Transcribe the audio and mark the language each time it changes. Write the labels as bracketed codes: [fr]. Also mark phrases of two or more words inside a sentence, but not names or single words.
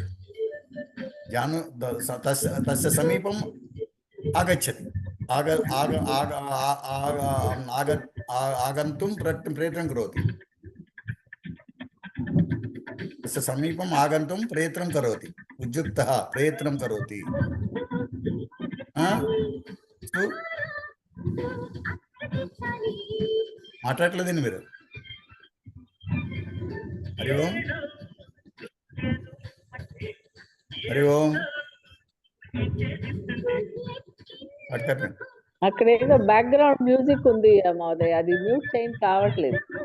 [sa] जानु तस्य समीपम् आगच्छति, आगन्तुं प्रयत्नं करोति, तस्य समीपम् आगन्तुं प्रयत्नं करोति, उद्युक्तः प्रयत्नं करोति। [te] మాట్లాడలేదండి మీరు. హరి ఓం హరి ఓం. అక్కడ ఏదో [en] background music [te] ఉంది మహోదయ, అది మ్యూట్ చేయండి కావట్లేదు.